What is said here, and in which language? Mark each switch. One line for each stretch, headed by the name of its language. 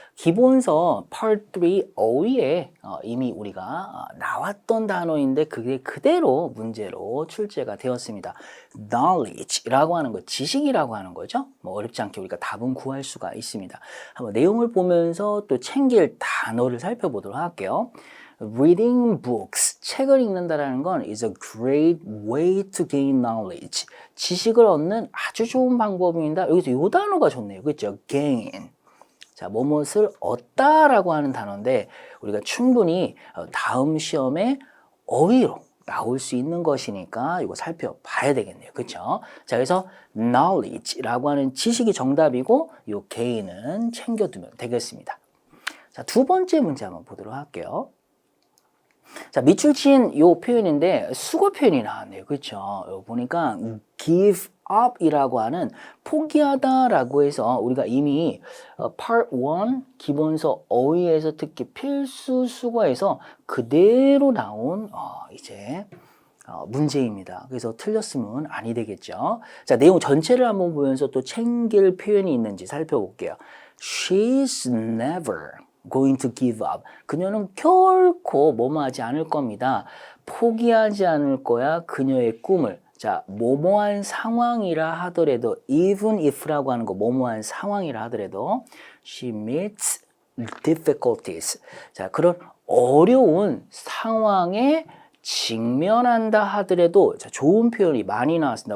Korean: 기본서 Part 3 어휘에 이미 우리가 나왔던 단어인데 그게 그대로 문제로 출제가 되었습니다. knowledge라고 하는 거, 지식이라고 하는 거죠. 뭐 어렵지 않게 우리가 답은 구할 수가 있습니다. 한번 내용을 보면서 또 챙길 단어를 살펴보도록 할게요.
English: Reading books,
Korean: 책을 읽는다라는 건
English: is a great way to gain knowledge.
Korean: 지식을 얻는 아주 좋은 방법입니다. 여기서 이 단어가 좋네요. 그렇죠? gain. 자, 무엇을 얻다라고 하는 단어인데 우리가 충분히 다음 시험에 어휘로 나올 수 있는 것이니까 이거 살펴봐야 되겠네요. 그렇죠? 자, 그래서 knowledge라고 하는 지식이 정답이고 이 gain은 챙겨두면 되겠습니다. 자, 두 번째 문제 한번 보도록 할게요. 자, 밑줄 친 요 표현인데 수거 표현이 나왔네요. 그렇죠? 여기 보니까 give up 이라고 하는 포기하다라고 해서 우리가 이미 part 1 기본서 어휘에서 특히 필수 수거에서 그대로 나온 이제 문제입니다. 그래서 틀렸으면 아니 되겠죠. 자, 내용 전체를 한번 보면서 또 챙길 표현이 있는지 살펴볼게요.
English: She's never going to give up.
Korean: 그녀는 결코 뭐뭐하지 않을 겁니다. 포기하지 않을 거야. 그녀의 꿈을. 자, 뭐뭐한 상황이라 하더라도
English: even if
Korean: 라고 하는 거 뭐뭐한 상황이라 하더라도
English: she meets difficulties.
Korean: 자, 그런 어려운 상황에 직면한다 하더라도 자, 좋은 표현이 많이 나왔습니다.